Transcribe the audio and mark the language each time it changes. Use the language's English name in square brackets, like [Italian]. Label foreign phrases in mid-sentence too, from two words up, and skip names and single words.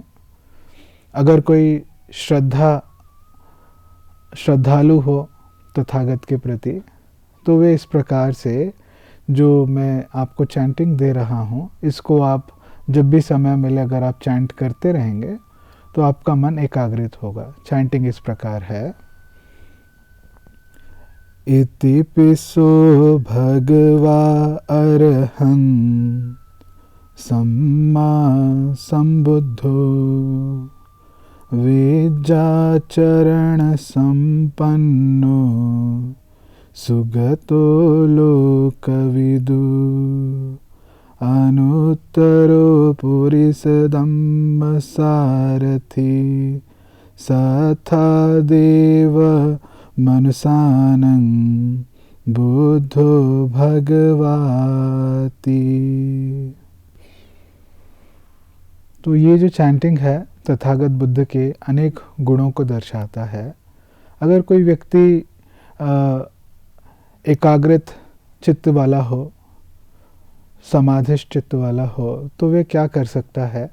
[Hindi] अगर कोई श्रद्धालु हो तथागत के प्रति, तो वे इस प्रकार से, जो मैं आपको चैंटिंग दे रहा हूँ, इसको आप जब भी समय मिले अगर आप चैंट करते रहेंगे तो आपका मन एकाग्रित होगा। चैंटिंग इस प्रकार है। [Pali] इति पिसो भगवा अरहं सम्मा संबुद्धो विद्याचरण संपन्नो सुगतो लोकविदु अनुत्तरो पुरिसदम्ब सारथि सथा देव मनुषानं बुद्धो भगवाति। [Hindi] तो ये जो चैंटिंग है तथागत बुद्ध के अनेक गुणों को दर्शाता है। अगर कोई व्यक्ति एकाग्रित चित्त वाला हो, समाधिष्ठ चित्त वाला हो, तो वे क्या कर सकता है?